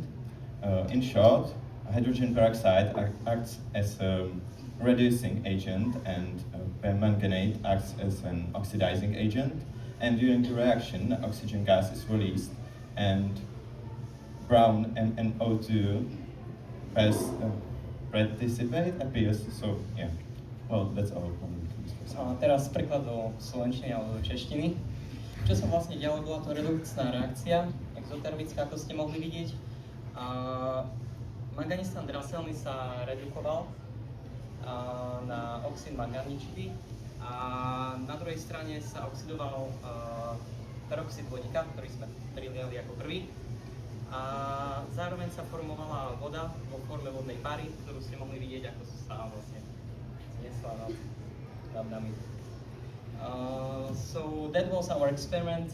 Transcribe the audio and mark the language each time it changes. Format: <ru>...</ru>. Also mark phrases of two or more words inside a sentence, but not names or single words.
<en>In short, hydrogen peroxide acts as a reducing agent, and permanganate acts as an oxidizing agent. And during the reaction, oxygen gas is released, and brown NO2 pass participate appears. So yeah, well, that's all.</en> <sk>A teraz preklad do slovenčiny alebo do češtiny. Čo sa vlastne dialo, bola to redukčná reakcia, exotermická, ako ste mohli vidieť. A manganistán draselný sa redukoval na oxid manganičitý a na druhej strane sa oxidoval peroxid vodíka, ktorý sme priliali ako prvý. A zároveň sa formovala voda vo forme vodnej pary, ktorú ste mohli vidieť, ako sa vlastne zniesla nad nami.</sk> <en>So that was our experiment.</en>